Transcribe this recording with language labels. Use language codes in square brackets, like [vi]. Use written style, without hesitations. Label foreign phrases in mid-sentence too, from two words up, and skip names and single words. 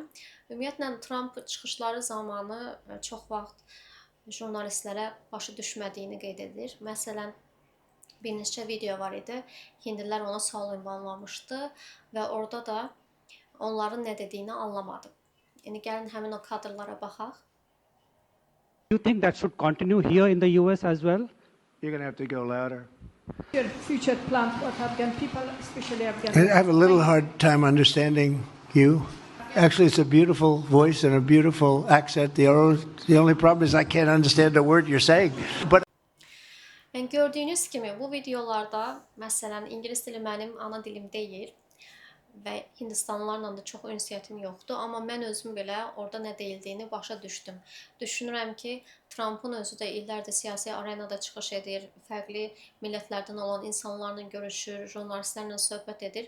[az] Ümumiyyətlə Trump çıxışları zamanı çox vaxt jurnalistlərə başa düşmədiyini qeyd edir. Məsələn, bir neçə video var idi. Hindlilər ona sual ünvanlamışdı və orada da onların nə dediyini anlamadım. Yəni gəlin həmin o kadrlara baxaq. [en] You think that should continue here in the US as well? You're going to have to go louder. Your future plans, what Afghan people, especially Afghan I have a little hard time understanding you. Actually, it's a beautiful voice and a beautiful accent. The only problem is I can't understand a word you're saying. But [az] Yəni gördüyünüz kimi bu videolarda, məsələn, ingilis dili mənim ana dilim deyil və Hindistanlılarla da çox ünsiyyətim yoxdur, amma mən özüm belə orada nə deyildiyini başa düşdüm. Düşünürəm ki, Trumpın özü də illərdir siyasi arenada çıxış edir, fərqli millətlərdən olan insanlarla görüşür, jurnalistlərlə söhbət edir.